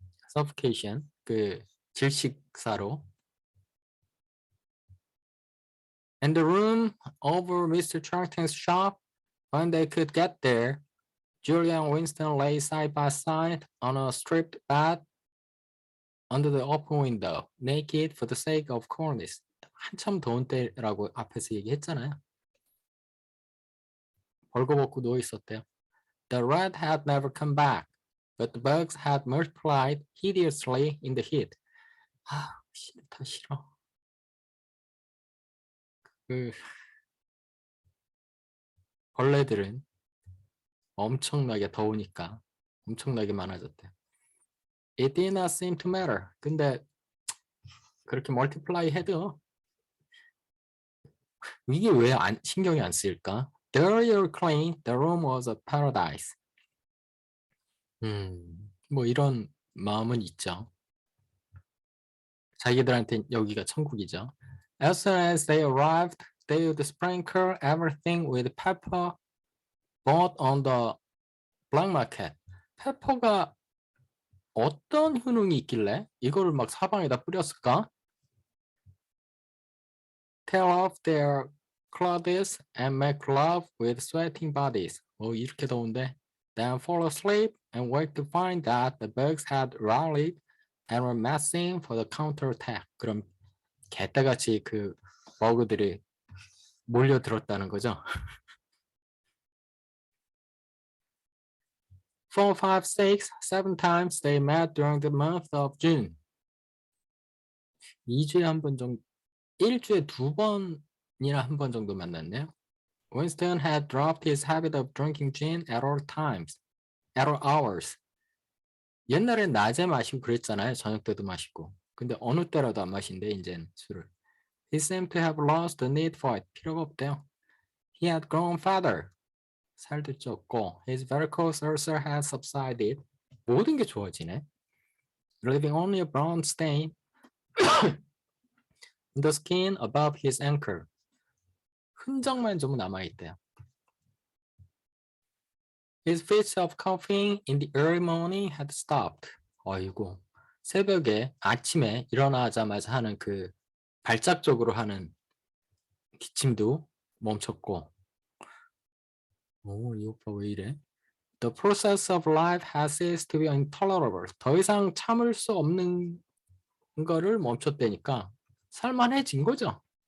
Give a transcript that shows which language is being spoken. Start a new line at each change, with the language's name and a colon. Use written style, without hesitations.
Korean: suffocation 그 질식사로.
English: And the room over Mr. Charlton's shop, when they could get there, Julia and Winston lay side by side on a stripped bed under the open window, naked for the sake of coolness.
Korean: 한참 더운 때라고 앞에서 얘기했잖아요. 벌거벗고 누워 있었대요.
English: The rat had never come back, but the bugs had multiplied hideously in the heat.
Korean: 싫다, 싫어. 벌레들은 엄청나게 더우니까 엄청나게 많아졌대.
English: It did not seem to matter.
Korean: 근데 그렇게 멀티플라이 해도 이게 왜 신경이 안 쓰일까?
English: Dirty or clean, the room was a paradise.
Korean: 뭐 이런 마음은 있죠. 자기들한테 여기가 천국이죠.
English: As soon as they arrived, they would sprinkle everything with pepper bought on the black market.
Korean: 페퍼가 어떤 효능이 있길래 이거를 막 사방에다 뿌렸을까?
English: Tear off their clothes and make love with sweating bodies.
Korean: 이렇게 더운데.
English: Then fall asleep and wake to find that the bugs had rallied and were massing for the counterattack.
Korean: 그럼 개떼같이 그 버그들이 몰려들었다는 거죠.
English: 4, 5, 6, 7 times they met during the month of June.
Korean: 2주에 한 번 정도, 일주에 2번이나 한 번 정도 만났네요.
English: Winston had dropped his habit of drinking gin at all times, at all hours.
Korean: 옛날엔 낮에 마시고 그랬잖아요. 저녁 때도 마시고. 근데 어느 때라도 안 마신대, 이제는 술을.
English: He seemed to have lost the need for it.
Korean: 필요가 없대요.
English: He had grown fatter.
Korean: 살도 쪘고,
English: his varicose ulcer had subsided.
Korean: 모든 게 좋아지네.
English: Leaving only a brown stain in the skin above his ankle.
Korean: 흔적만 좀 남아있대요.
English: His fits of coughing in the early morning had stopped.
Korean: 어이구, 새벽에 아침에 일어나자마자 하는 그 발작적으로 하는 기침도 멈췄고. 이 오빠 왜 이래?
English: The process of life has ceased to be intolerable.
Korean: 더 이상 참을 수 없는 거를 멈췄다니까 살만해진 거죠.